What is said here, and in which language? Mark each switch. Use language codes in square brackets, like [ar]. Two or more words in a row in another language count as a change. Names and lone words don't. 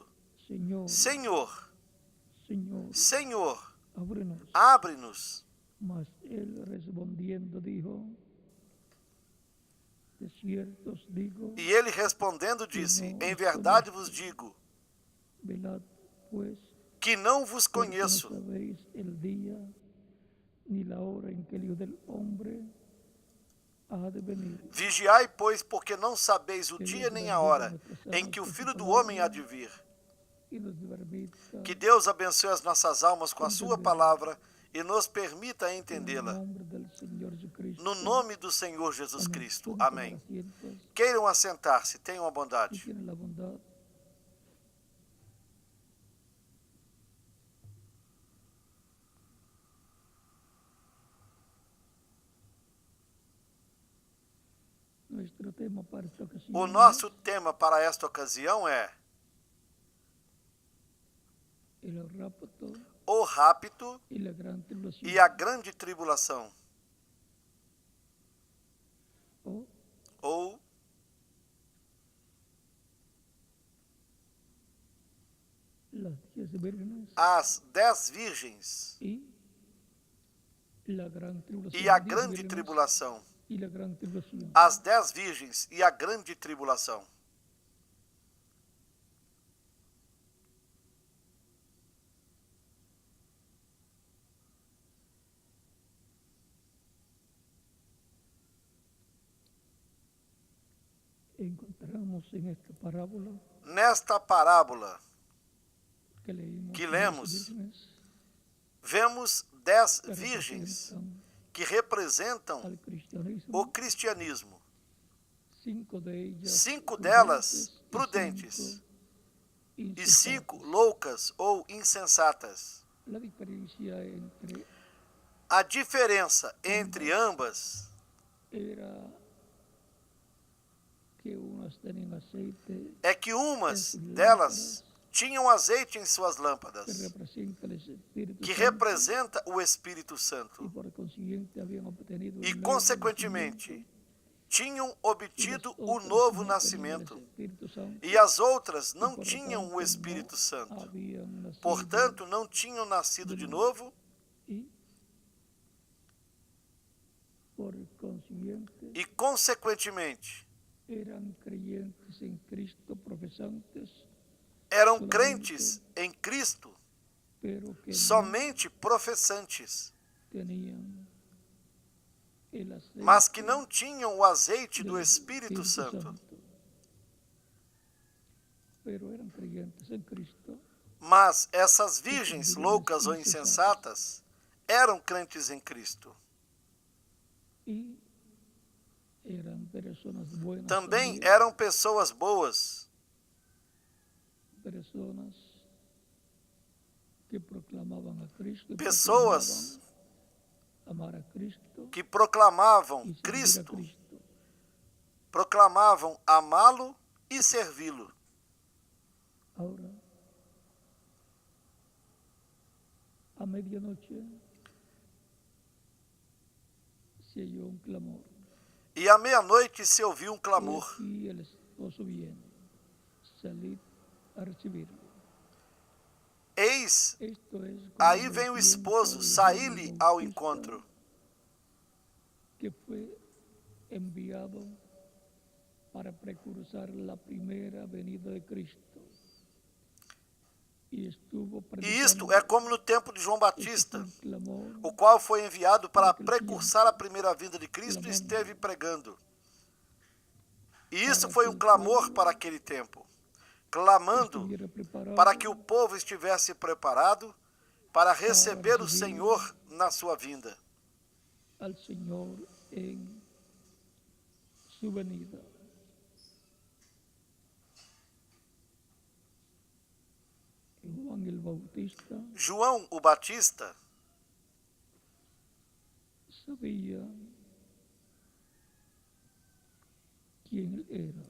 [es] Señor, [pt] Senhor, [es] Señor, [pt] Senhor, [es] ábrenos. [pt] abre-nos. [es] Mas él respondiendo dijo, de cierto os digo, [pt] E ele respondendo disse: Em verdade vos digo [es] velad pues, [pt] que não vos [es] porque no [pt] conheço. [es] sabéis el día ni la hora en que el Hijo del Hombre ha de venir. [pt] Vigiai, pois, porque não sabeis o dia nem a hora em que o Filho do Homem há de vir. [es] y nos permita, [pt] Que Deus abençoe as nossas almas com a sua palavra e nos permita [es] en el [pt] entendê-la. [es] nombre del Señor Jesucristo. [pt] No nome do Senhor Jesus [es] Amén. [pt] Cristo. [es] Pueden tomar [pt] Amém. [es] asientos [pt] Queiram assentar-se, tenham a [es] y [pt] bondade. [es] tienen la bondad. Nuestro tema para esta ocasión [pt] O nosso tema para esta ocasião é [es] es el rapto [pt] o rapto [es] y la gran tribulación. [pt] e a grande tribulação. [es] O [pt] Ou [es] las 10 vírgenes [pt] as 10 virgens [es] y la gran tribulación. [pt] e a 10 grande [es] vírgenes [pt] tribulação. [es] y la gran tribulación. [pt] As 10 virgens e a grande tribulação. [es] Encontramos en esta parábola [pt] Nesta parábola [es] que leímos [pt] que 10 lemos, [es] vírgenes vemos 10 que [pt] virgens [es] representan [pt] que representam [es] al cristianismo. [pt] o cristianismo. [es] 5 de ellas [pt] 5 delas [es] prudentes [pt] e [es] y 5 [pt] 5 loucas ou insensatas. [es] La diferencia entre [pt] A diferença entre ambas [es] era que unas tenían aceite [pt] é que umas delas tinham azeite em suas [es] que [pt] lâmpadas, [es] representa el Espíritu [pt] que [es] Santo, [pt] representa o Espírito [es] y [pt] Santo, [es] por consiguiente habían obtenido [pt] e [es] el nuevo [pt] consequentemente [es] nacimiento, [pt] tinham [es] y [pt] obtido [es] las [pt] o [es] otras [pt] novo [es] no tenían el [pt] nascimento, [es] Espíritu Santo, [pt] e as outras [es] y [pt] não [es] por lo [pt] tinham [es] tanto [pt] o Espírito [es] no [pt] Santo. [es] habían nacido, [pt] Portanto, não tinham nascido de novo, [es] y por consiguiente [pt] e consequentemente [es] eran creyentes en Cristo, profesantes, [pt] eram crentes em Cristo, [es] pero que [pt] somente professantes, [es] no tenían el aceite [pt] mas que não tinham o azeite do [es] del [pt] Espírito Santo. [es] Pero eran creyentes en Cristo, [pt] Mas essas virgens loucas ou insensatas eram crentes em Cristo. [es] y eran personas buenas, [pt] Também [es] también, [pt] eram pessoas boas, [es] personas que proclamaban a Cristo, y [pt] pessoas [es] proclamaban amar a Cristo [pt] que proclamavam [es] y servir a [pt] Cristo, [es] Cristo. [pt] proclamavam amá-lo e servi-lo. [es] Ahora, a medianoche se oyó un clamor. [pt] E à meia-noite se ouviu um [es] He [pt] clamor. [es] aquí el esposo viene, salid a recibirlo. [pt] Eis, [es] Esto es como [pt] aí [es] el [pt] vem o [es] tiempo [pt] esposo, [es] de Juan [pt] saí-lhe [es] el [pt] ao [es] Bautista, [pt] encontro. [es] que fue enviado para precursar la primera venida de Cristo. Y estuvo [pt] E isto é como no tempo de João Batista, [es] un clamor [pt] o qual foi enviado para precursar a primeira vinda de Cristo e esteve pregando. E isso foi um clamor para aquele tempo, clamando [es] estuviera preparado [pt] para que o povo estivesse preparado para receber o Senhor na sua vinda. [es] al Señor en su venida. Juan el Bautista [pt] João o Batista [es] sabía quién él era.